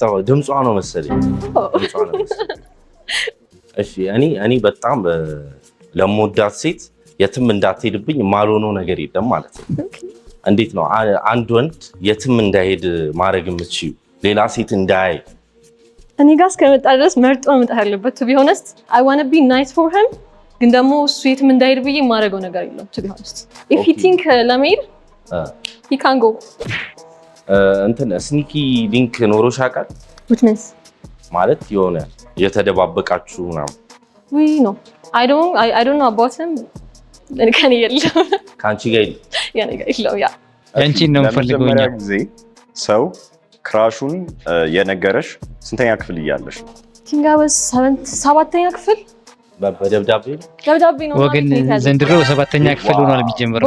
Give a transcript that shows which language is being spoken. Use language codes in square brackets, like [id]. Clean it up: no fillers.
[am] ድምጿ ነው መሰለኝ እሺ እኔ በጣም ለምወዳት ሴት የትም እንዳትሄድብኝ ማልሆነው ነገር የለም ማለት ነው እንዴት ነው አንድ ወንድ የትም እንዳይሄድ ማድረግ የምትችይው ሌላ ሴት እንዳያይ እኔ ጋር እስከመጣ ድረስ መርጦ መምጣት ያለበት [en] to be honest I want to be nice for him [am] ግን ደግሞ እሱ የትም እንዳይሄድ ብዬ የማደርገው ነገር የለም [en] to be honest if he think ለመሄድ he can go [am] እንትን ስኒኪ ሊንክ ኖሮሽ ያውቃል [en] which means [am] ማለት የሆነ የተደባበቃችሁ ምናምን [en] we no I don't know about him [am] ከኔ የለም ካንቺ ጋር ያኔ ጋር ይለው ያ አንቺን ነው ፈልገውኛ ጊዜ ሰው ክራሹን የነገረሽ ስንተኛ ክፍል እያለሽ ቲንጋ was 7ኛ ክፍል በደብዳቤ ነው ወገን ዘንድሮ 7ኛ ክፍል ሆኗል የሚጀምረው